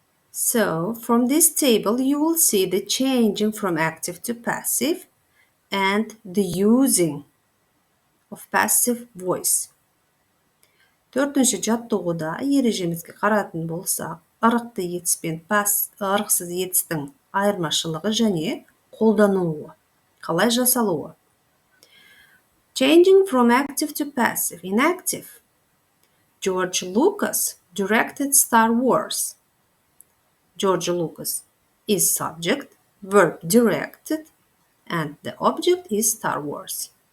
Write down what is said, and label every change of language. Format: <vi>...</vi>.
<en>So, from this table, you will see the changing from active to passive and the using of passive voice.</en> <kk>Төртінші жаттығуда ережемізге қаратын болсақ, ырықты етіс пен ырықсыз етістің айырмашылығы және қолданылуы. Қалай жасалуы?</kk> <en>Changing from active to passive. Inactive. George Lucas directed Star Wars. George Lucas is subject, verb directed, and the object is Star Wars.</en>